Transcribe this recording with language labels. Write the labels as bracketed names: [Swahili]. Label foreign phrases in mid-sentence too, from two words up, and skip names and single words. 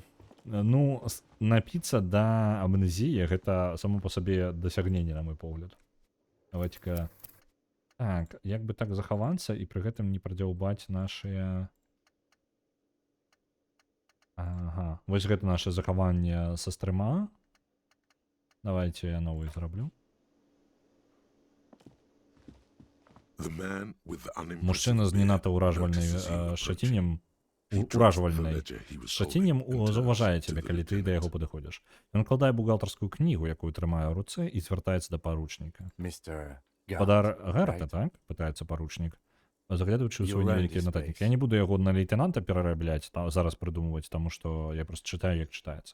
[Belarusian] Ну, напіцца да амнезіі гэта само па сабе дасягненне, на мой погляд. [Russian] Давайте-ка. [Belarusian] Так, як бы так захавацца і пры гэтым не прадзяўбаць нашыя... Ага, вось гэта наше захаванне са стрыма. [Russian] Давайте я новый [Belarusian] зраблю. [English] The man with the unimpressive [Belarusian] Мужчына з не [English] beard [Belarusian] надта ўражвальнай [English] notices you [Belarusian] шчаціннем, [English] He drops the [Belarusian] уражвальнай [English] ledger he was [Belarusian] шчацінем [English] holding and [Belarusian] заўважае [English] turns [Belarusian] цябе, [English] to the [Belarusian] калі ты да яго [English] lieutenant. [Belarusian] падыходзіш. Ён кладае бухгалтарскую кнігу, якую трымае ў руцэ, і звяртаецца да паручніка. Падар Гарта, так? Пытаецца паручнік, заглядваючы ў свой невялікі нататнік. Я не буду яго на лейтенанта перарабляць, зараз прыдумваць, таму што я просто чытаю, як чытаецца.